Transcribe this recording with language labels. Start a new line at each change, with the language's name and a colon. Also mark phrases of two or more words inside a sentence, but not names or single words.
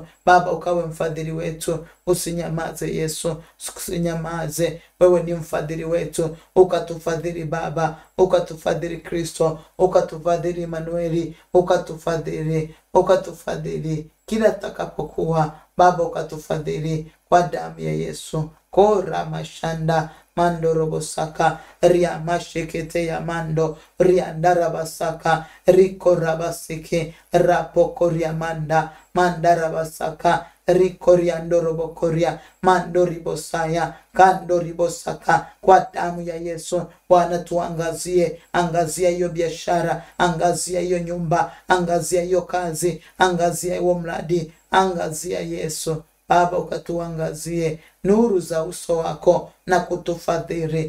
Swahili: Baba, ukawe mfadhili wetu. Usinyamaze Yesu, usinyamaze. Wewe ni mfadhili wetu. Ukatufadhili Baba, ukatufadhili Kristo, ukatufadhili Emanueli, ukatufadhili kila takapokuwa. Baba, ukatufadhili kwa damu ya Yesu. Kora mashanda mando robosaka ria mashekete ya mando ria ndarabasaka riko rabasike rapokoria mandarabasaka riko riando robokoria mando ribosaya kando ribosaka. Kwa damu ya Yesu Bwana, tuangazie, angazia hiyo biashara, angazia hiyo nyumba, angazia hiyo kazi, angazia hiyo mradi, angazia Yesu. Baba, ukatuangazie nuru za uso wako na kutufadhili.